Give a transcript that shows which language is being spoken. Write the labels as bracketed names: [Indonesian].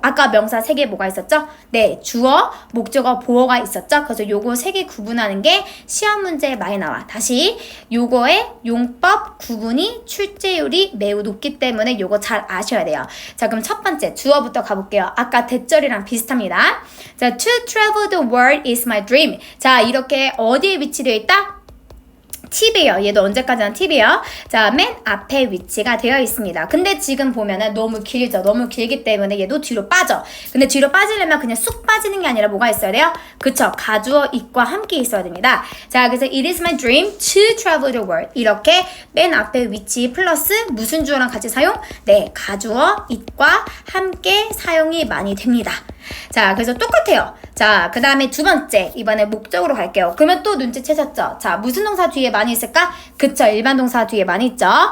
[Korean] 아까 명사 3개 뭐가 있었죠? 네, 주어, 목적어, 보어가 있었죠? 그래서 요거 3개 구분하는 게 시험 문제에 많이 나와. 다시 요거의 용법 구분이 출제율이 매우 높기 때문에 요거 잘 아셔야 돼요. 자, 그럼 첫 번째 주어부터 가볼게요. 아까 대절이랑 비슷합니다. 자, [English] to travel the world is my dream. [Korean] 자, 이렇게 어디에 위치되어 있다? 팁이에요. 얘도 언제까지나 팁이에요. 자, 맨 앞에 위치가 되어 있습니다. 근데 지금 보면은 너무 길죠. 너무 길기 때문에 얘도 뒤로 빠져. 근데 뒤로 빠지려면 그냥 쑥 빠지는 게 아니라 뭐가 있어야 돼요? 그쵸. 가주어 it과 함께 있어야 됩니다. 자, 그래서 [English] it is my dream to travel the world. [Korean] 이렇게 맨 앞에 위치 플러스 무슨 주어랑 같이 사용? 네, 가주어 it과 함께 사용이 많이 됩니다. 자, 그래서 똑같아요. 자, 그 다음에 두 번째, 이번에 목적으로 갈게요. 그러면 또 눈치채셨죠? 자, 무슨 동사 뒤에 많이 있을까? 그쵸, 일반 동사 뒤에 많이 있죠?